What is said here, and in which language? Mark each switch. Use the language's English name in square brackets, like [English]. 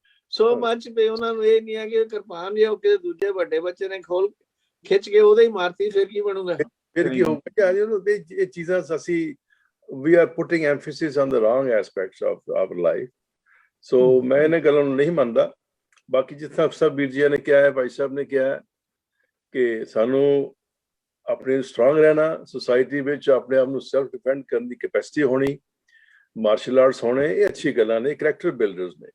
[Punjabi] ਸੋ ਮੱਚ ਪਏ, ਉਹਨਾਂ ਨੂੰ ਇਹ ਨਹੀਂ ਹੈ ਕਿ ਕਿਰਪਾਨ ਜਾਂ ਕਿਸੇ ਦੂਜੇ ਵੱਡੇ ਬੱਚੇ ਨੇ ਖਿੱਚ ਕੇ ਉਹਦੇ ਹੀ ਮਾਰਤੀ, ਫਿਰ ਕੀ ਬਣੂਗਾ? ਫਿਰ ਕੀ ਹੋਊਗਾ? ਇਹ ਚੀਜ਼ਾਂ ਅਸੀਂ [English] we are putting emphasis on the wrong aspects of our life. [Punjabi] So ਮੈਂ ਇਹਨਾਂ ਗੱਲਾਂ ਨੂੰ ਨਹੀਂ ਮੰਨਦਾ। ਬਾਕੀ ਜਿੱਥੇ ਸਭ ਵੀਰ ਜੀ ਨੇ ਕਿਹਾ ਹੈ, ਭਾਈ ਸਾਹਿਬ ਨੇ ਕਿਹਾ ਹੈ ਕਿ ਸਾਨੂੰ ਆਪਣੇ ਸਟਰੋਂਗ ਰਹਿਣਾ, ਸੁਸਾਇਟੀ ਵਿੱਚ ਆਪਣੇ ਆਪ ਨੂੰ ਸੈਲਫ ਡਿਫੈਂਡ ਕਰਨ ਦੀ ਕੈਪੈਸਿਟੀ ਹੋਣੀ, ਮਾਰਸ਼ਲ ਆਰਟਸ ਹੋਣੇ, ਇਹ ਅੱਛੀ ਗੱਲਾਂ ਨੇ, ਕਰੈਕਟਰ ਬਿਲਡਰਸ ਨੇ।